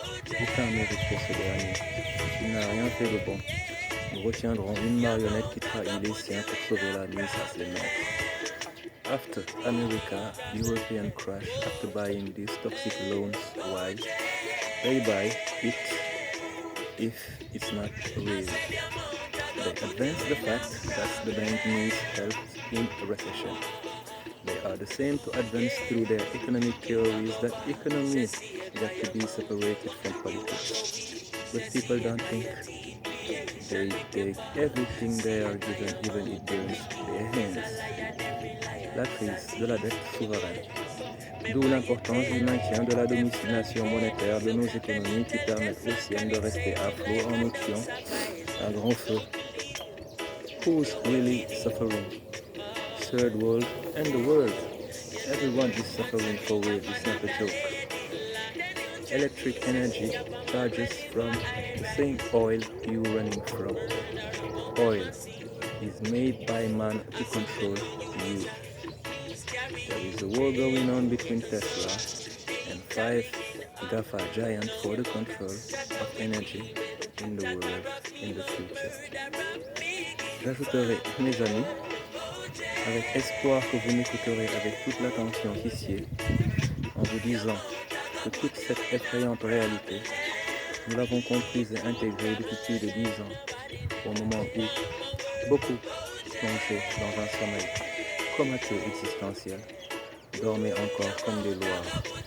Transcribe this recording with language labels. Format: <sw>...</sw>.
<fr>Aucun mérite pour ce dernier. Il n'a rien fait de bon. Nous retiendrons une marionnette qui trahit les siens pour sauver la mise à ses maîtres.</fr> <en>After America, European crash after buying these toxic loans. Why? They buy it if it's not real. They advance the fact that the bank needs help in a recession. They are the same to advance through their economic theories that economy got to be separated from politics. But people don't think. They take everything they are given even it burns their hands.</en> <fr>La crise de la dette souveraine. D'où l'importance du maintien de la domination monétaire de nos économies qui permettent aux siennes de rester à flot en nous tuant à grand feu.</fr> <en>Who's really suffering? Third world and the world. Everyone is suffering for real, it's not a joke. Electric energy charges from the same oil you running from. Oil is made by man to control you. There is a war going on between Tesla and 5 GAFA giants for the control of energy in the world in the future.</en> <fr>J'ajouterai, mes amis, avec espoir que vous m'écouterez avec toute l'attention qui sied, en vous disant que toute cette effrayante réalité, nous l'avons comprise et intégrée depuis plus de 10 ans, au moment où beaucoup plongés dans un sommeil comateux existentiel, dormaient encore comme des loirs.</fr>